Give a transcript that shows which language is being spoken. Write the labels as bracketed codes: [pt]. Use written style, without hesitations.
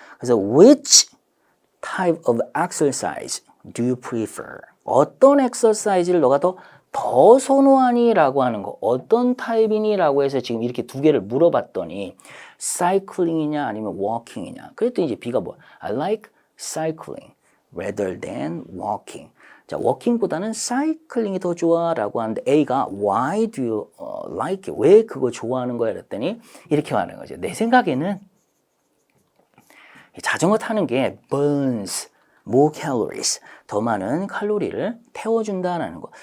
[en] 그래서 which type of exercise do you prefer? [ko] 어떤 엑서사이즈를 너가 더 선호하니? 라고 하는 거. 어떤 타입이니? 라고 해서 지금 이렇게 두 개를 물어봤더니 사이클링이냐 아니면 워킹이냐. 그랬더니 이제 B가 뭐야? [en] I like cycling rather than walking. [ko] 자, 워킹보다는 사이클링이 더 좋아 라고 하는데 A가 [en] why do you like it? [ko] 왜 그거 좋아하는 거야? 그랬더니 이렇게 말하는 거죠. 내 생각에는 자전거 타는 게 [en] burns more calories, [ko] 더 많은 칼로리를 태워준다는 거.